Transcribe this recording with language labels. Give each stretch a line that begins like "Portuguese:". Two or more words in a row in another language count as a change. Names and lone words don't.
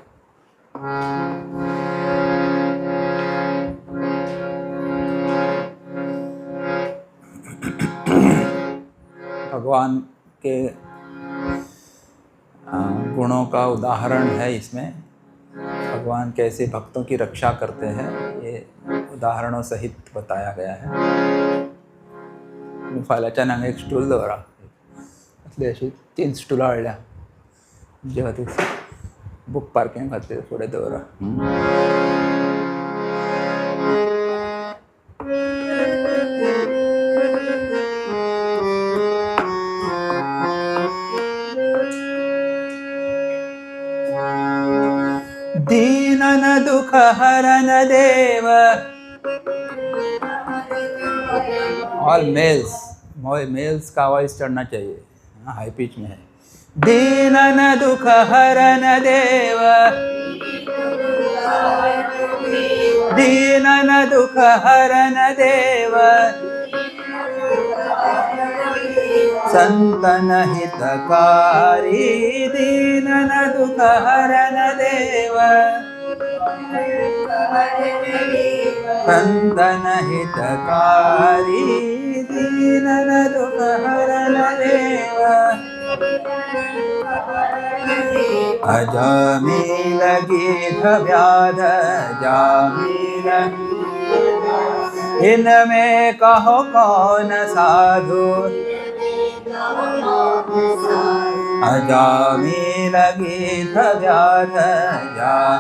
Hindi: भगवान के गुणों का उदाहरण है इसमें। भगवान कैसे भक्तों की रक्षा करते हैं ये उदाहरणों सहित बताया गया है।
Konkani: फाल्याच्या नांगा एक स्टूल दवरा असले अशी 3 स्टुलां हाडल्या जेव्हा ते
English: book parking
Konkani: खातीर फुडें दवरा।
Hindi: दीनन दुख हरन देव।
English: all males
Hindi: का वॉइस चढ़ना चाहिए,
English: high pitch
Hindi: में है। दीनन दुख हरन देव दीनन दुख हरन देव संतन हितकारी दीनन दुख हरन देव संतन हितकारी दीनन दुख हरन देव अजामिल गीत व्याध जामिल इनमें कहो कौन साधु अजामी लगी व्याध जा,